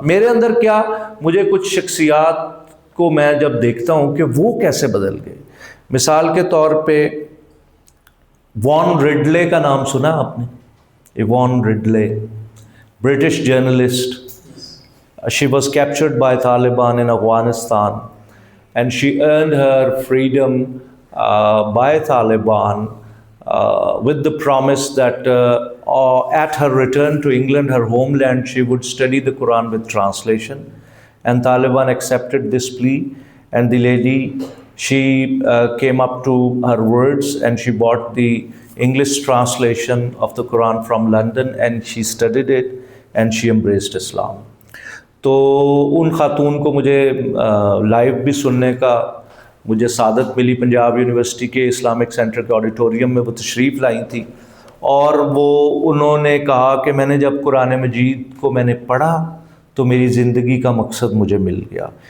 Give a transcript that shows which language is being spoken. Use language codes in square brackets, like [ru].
[ur] میرے اندر کیا، مجھے کچھ شخصیات کو میں جب دیکھتا ہوں کہ وہ کیسے بدل گئے. مثال کے طور پہ وان ریڈلے کا نام سنا آپ نے؟ وان ریڈلے، British journalist. [en] She was captured by Taliban in Afghanistan and she earned her freedom by Taliban with the promise that at her return to England, her homeland, she would study the Quran with translation. And Taliban accepted this plea, and the lady, she came up to her words and she bought the English translation of the Quran from London and she studied it and she embraced Islam. [ur] تو ان خاتون کو مجھے live بھی سننے کا مجھے سعادت ملی. پنجاب یونیورسٹی کے اسلامک سینٹر کے آڈیٹوریم میں وہ تشریف لائی تھی اور انہوں نے کہا کہ میں نے جب قرآن مجید کو میں نے پڑھا تو میری زندگی کا مقصد مجھے مل گیا.